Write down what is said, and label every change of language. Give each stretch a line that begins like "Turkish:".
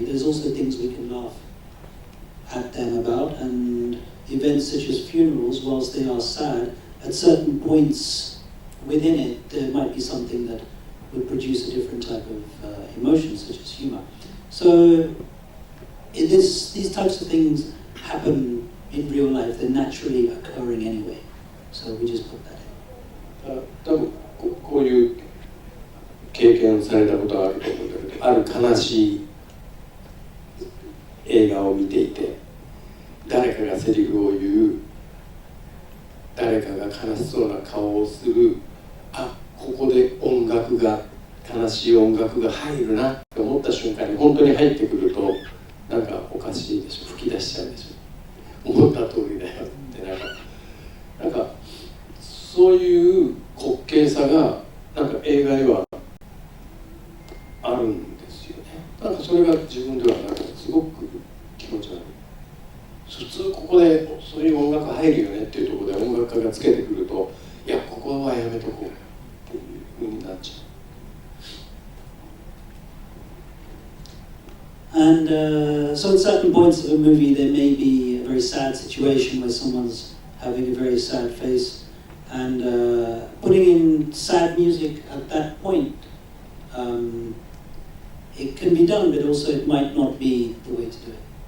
English: There's also things we can laugh at them about, and events such as funerals, whilst they are sad, at certain points within it, there might be something that would produce a different type of emotion, such as humor. So these types of things happen in real life. They're naturally occurring anyway. So we just put that in.
Japanese: 多分こういう経験されたことがあると思うんだけど、ある悲しい映画を見ていて、誰かがセリフを言う、誰かが悲しそうな顔をする、あ、ここで音楽が、悲しい音楽が入るなって思った瞬間に本当に入ってくると、なんかおかしいでしょ、吹き出しちゃうでしょ、思った通りだよってなんかそういう滑稽さがなんか映画にはあるんですよね。なんかそれが自分ではなんかすごく気持ち悪い。普通ここでそういう音楽入るよねっていうところで音楽家がつけてくると、いやここはやめとこうっていう風になっちゃう。
English: And so at certain points of a movie there may be a very sad situation where someone's having a very sad face, and putting in sad music at that point, it can be done, but also it might not be the way to do it.